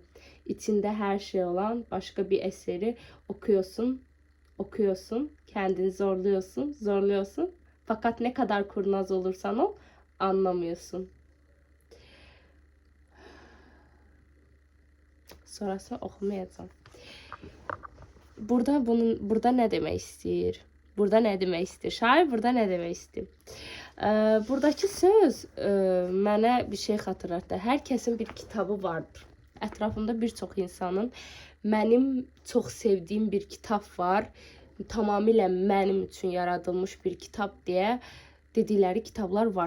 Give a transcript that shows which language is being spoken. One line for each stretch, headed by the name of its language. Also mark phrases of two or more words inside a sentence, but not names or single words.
Turkish: İçinde her şey olan başka bir eseri okuyorsun, kendini zorluyorsun. Fakat ne kadar kurnaz olursan ol, anlamıyorsun.
Azerbaijani: Sonrasını oxumayacağam. Burada nə demək istəyir? Şair burada nə demək istəyir? Buradakı söz mənə bir şey xatırlatdı. Hər kəsin bir kitabı vardır. Ətrafımda bir çox insanın mənim çox sevdiyim bir kitab var, tamamilə mənim üçün yaradılmış bir kitab deyə dedikləri kitablar var.